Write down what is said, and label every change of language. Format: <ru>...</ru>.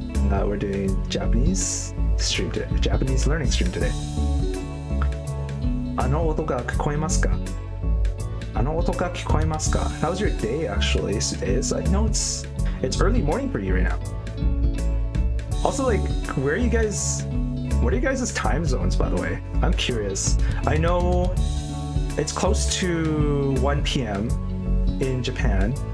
<en>We're doing Japanese stream today, Japanese learning stream today.</en> <ja>あの音が聞こえますか?あの音が聞こえますか?</ja> <en>How's your day actually, Stays? I know it's early morning for you right now. Also, like, what are you guys' time zones, by the way? I'm curious. I know it's close to 1 p.m. in Japan.</en>